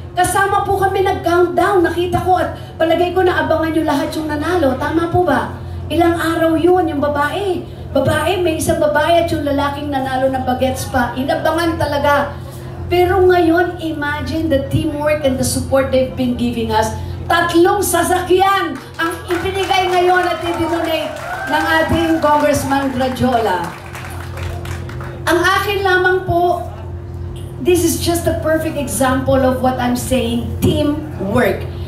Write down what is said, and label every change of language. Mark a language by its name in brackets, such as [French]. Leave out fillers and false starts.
[Filipino] Kasama po kami nag-countdown. Nakita ko at palagay ko na abangan nyo lahat yung nanalo. Tama po ba? Ilang araw yun, yung babae. May isang babae at yung lalaking nanalo ng bagets pa. Inabangan talaga. Pero ngayon, [English] imagine the teamwork and the support they've been giving us. [Filipino] 3 sasakyan ang ibinigay ngayon at i-donate ng ating Congressman Grediola. Ang akin lamang po, [English] this is just a perfect example of what I'm saying, teamwork.